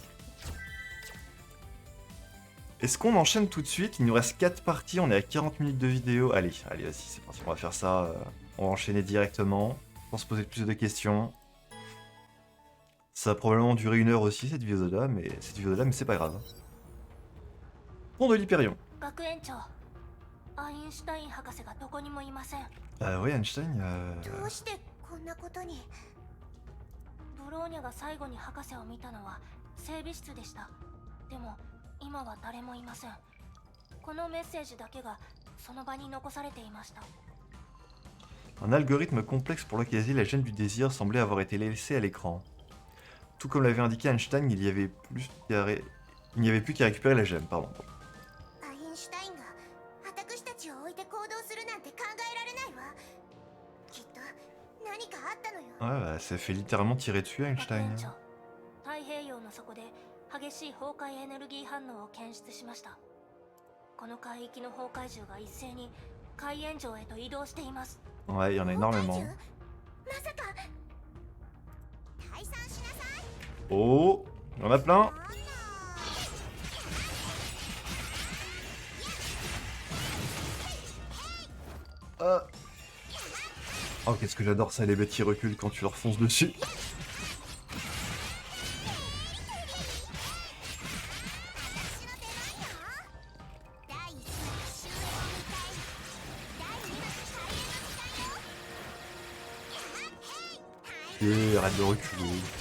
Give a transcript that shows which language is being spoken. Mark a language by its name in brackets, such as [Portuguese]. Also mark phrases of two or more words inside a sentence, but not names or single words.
[French] Est-ce qu'on enchaîne tout de suite? Il nous reste 4 parties, on est à 40 minutes de vidéo. Allez, vas-y, c'est parti, on va faire ça. On va enchaîner directement, sans se poser plus de questions. Ça va probablement durer 1 heure aussi, cette vidéo-là, mais c'est pas grave. Pont de l'Hyperion. [Japanese] 学園長、アインシュタイン博士がどこにもいません。 [French] Oui, Einstein. [Japanese] どうしてこんなことに。ブローニャが最後に博士を見たのは整備室でした。でも今は誰もいません。このメッセージだけがその場に残されていました。 [French] Un algorithme complexe pour localiser la gêne du désir semblait avoir été laissé à l'écran. Tout comme l'avait indiqué Einstein, il n'y avait plus qu'à récupérer la gemme, pardon. [Japanese] アインシュタインが私たちを置いて行動するなんて考えられないわ。きっと何かあったのよ。 [French] Ouais, bah, ça fait littéralement tirer dessus [Japanese] 学 [French] Einstein. [Japanese] 園長、太平洋の底で激しい崩壊エネルギー反応を検出しました。この海域の崩壊獣が一斉に海炎上へと移動しています。 [French] Ouais, il y en a énormément. [Japanese] まさか退散しなさい。 [French] Oh, il y en a plein. Oh, qu'est-ce que j'adore ça, les bêtes qui reculent quand tu leur fonces dessus. Arrête de reculer.